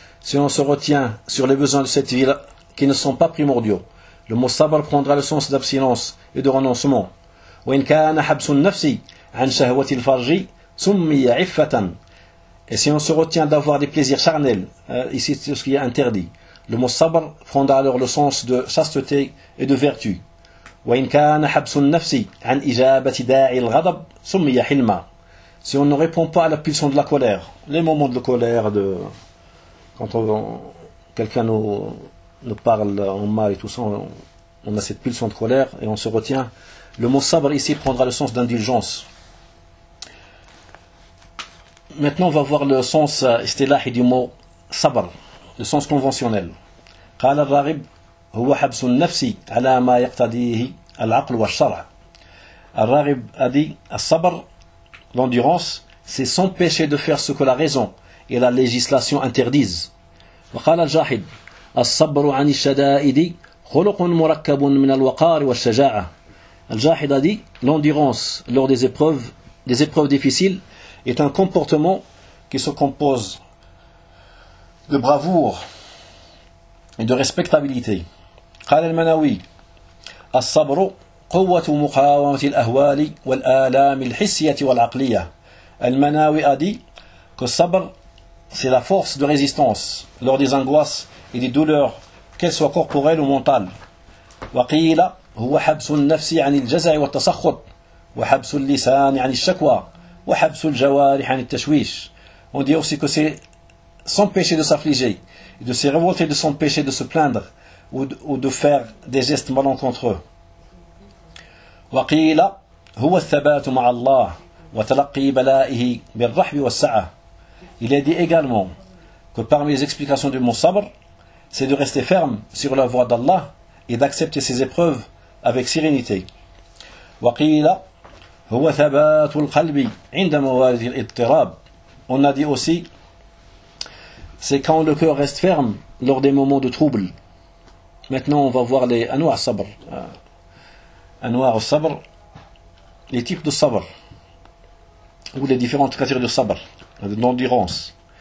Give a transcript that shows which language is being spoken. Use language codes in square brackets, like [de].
[fr] Si on se retient sur les besoins de cette vie-là qui ne sont pas primordiaux, le mot sabr prendra le sens d'abstinence et de renoncement. [ar] وإن كان حبس النفس عن شهوة الفرج سمي عفة. [fr] Et si on se retient d'avoir des plaisirs charnels, ici c'est ce qui est interdit, le mot sabr prendra alors le sens de chasteté et de vertu. [ar] وإن كان حبس النفس عن إجابة داعي الغضب سمي حلما. [fr] Si on ne répond pas à la pulsion de la colère, les moments de la colère, de quand quelqu'un nous parle en mal et tout ça, on a cette pulsion de colère et on se retient, le mot sabr ici prendra le sens d'indulgence. Maintenant on va voir le sens istilahi du mot sabr, le sens conventionnel. [ar] قال الراغب هو حبس النفس على ما يقتضيه العقل والشرع. [fr] الراغب a dit الصبر, l'endurance, c'est s'empêcher de faire ce que la raison et la législation interdisent. [ar] وقال الجاحد الصبر عن الشدائد خلق مركب من الوقار والشجاعة. [fr] الجاحد a dit l'endurance lors des épreuves difficiles est un comportement qui se compose de bravoure et de respectabilité. [ar] قال المناوي الصبر قوة مقاومة الأهوال والآلام الحسية والعقلية. [fr] المناوي a dit que le sabr, c'est la force de résistance lors des angoisses et des douleurs, qu'elles soient corporelles ou mentales. [ar] وقيل هو حبس النفس عن الجزع والتسخط وحبس اللسان عن الشكوى وحبس الجوارح عن التشويش. [fr] On dit aussi que c'est s'empêcher de s'affliger et de se révolter, de s'empêcher de se plaindre ou de faire des gestes malencontreux. [ar] وقيل هو الثبات مع الله وتلقي بلائه بالرحب والسعة. [fr] Il est dit également que parmi les explications du mot sabr, c'est de rester ferme sur la voie d'Allah et d'accepter ses épreuves avec sérénité. [ar] وقيل هو ثبات القلب عند موارد الاضطراب. [fr] On a dit aussi c'est quand le cœur reste ferme lors des moments de trouble. Maintenant, on va voir les anwa' sabr. Anwa' sabr, les types de sabr ou les différentes catégories de sabr, d'endurance.